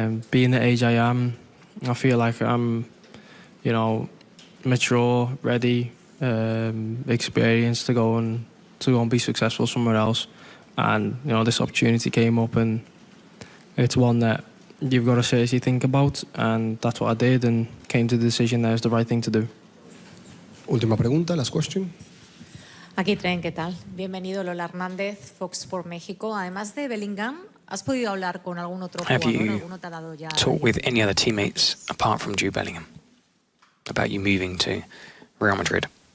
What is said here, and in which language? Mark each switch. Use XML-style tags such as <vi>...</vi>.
<en>Being the age I am, I feel like I'm, you know, mature, ready, experienced to go and be successful somewhere else. And you know, this opportunity came up, and it's one that you've got to seriously think about, and that's what I did, and came to the decision that it was the right thing to do.</en> <es>Última pregunta,</es> <en>last question.</en> <es>Aquí Tren, ¿qué tal? Bienvenido, Lola Hernández, Fox por México. Además de Bellingham, ¿has podido hablar con algún otro</es> <en>Have</en> <es>jugador?</es> <en>you</en> <es>¿Alguno te ha dado ya?</es> <en>talked with any other teammates apart from Jude Bellingham about you moving to Real Madrid?</en>